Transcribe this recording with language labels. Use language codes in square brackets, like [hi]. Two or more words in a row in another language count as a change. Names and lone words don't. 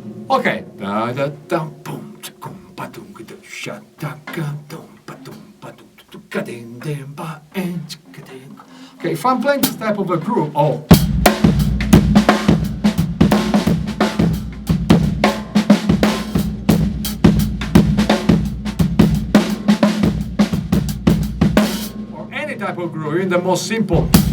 [en] Okay. Da da da boom kum ba dum da sha da ga dum ba dum ba dum ka ding ding ba and ka ding. Okay, if I'm playing this type of a groove, oh. Or any type of groove, even the most simple.